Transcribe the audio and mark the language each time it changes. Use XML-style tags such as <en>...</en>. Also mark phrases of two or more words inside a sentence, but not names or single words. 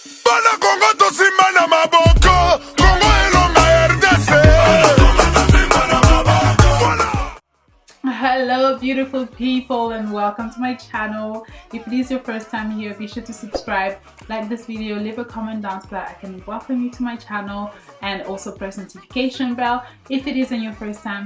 <ln>Bana Congo to simana maboko. Congo elonga RDC.</ln> <en>Hello beautiful people and welcome to my channel. If it is your first time here, be sure to subscribe, like this video, leave a comment down so that I can welcome you to my channel, and also press notification bell if it isn't your first time.</en>